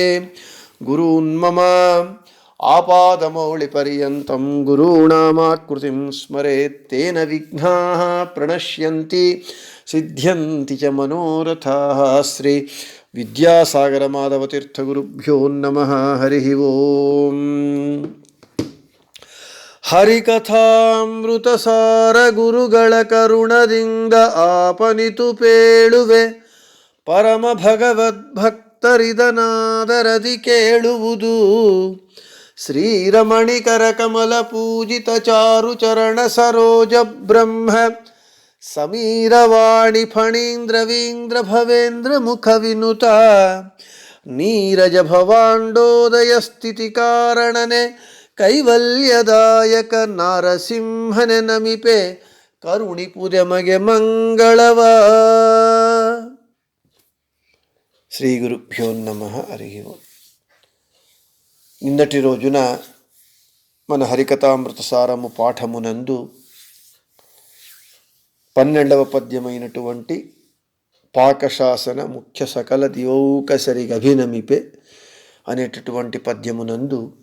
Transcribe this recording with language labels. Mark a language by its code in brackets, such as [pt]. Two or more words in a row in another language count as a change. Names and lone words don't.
[sa] గురూన్మమ ఆపాదమౌళిపర్యంతం గురూణామాకృతిం స్మరేత్ తేన విఘ్నాః ప్రణశ్యంతి సిద్ధ్యంతి చ మనోరథాః. శ్రీ విద్యాసాగరమాధవతీర్థగురుభ్యో నమః. హరి ఓం. [kn] ಹರಿಕಥಾಮೃತಸಾರ ಗುರುಗಳ ಕರುಣದಿಂದ ಆಪನಿತು ಪೇಳುವೆ ಪರಮ ಭಗವದ್ಭಕ್ತರಿದನಾದರದಿ ಕೇಳುವುದು. ಶ್ರೀರಮಣಿಕರ ಕಮಲ ಪೂಜಿತ ಚಾರು ಚರಣ ಸರೋಜ ಬ್ರಹ್ಮ ಸಮೀರವಾಣಿ ಫಣೀಂದ್ರವೀಂದ್ರ ಭವೇಂದ್ರ ಮುಖ ವಿನುತ ನೀರಜ ಭವಾಂಡೋದಯ ಸ್ಥಿತಿ ಕಾರಣನೆ ಕೈವಲ್ಯದಾಯಕ ನಾರಸಿಂಹನೆ ನಮಿಪೆ ಕರುಣಿಪುದೆ ಮಗೆ ಮಂಗಳವ. [sa] శ్రీ గురుభ్యో నమః. హరి ఓం. [te] నిన్నటి రోజున మన హరికథామృత సారము పాఠమునందు 12వ పద్యమైనటువంటి [kn] ಪಾಕಶಾಸನ ಮುಖ್ಯ ಸಕಲ ದಿವೌಕಸರಿಗಭಿನಮಿಪೆ [te] అనేటటువంటి పద్యమునందు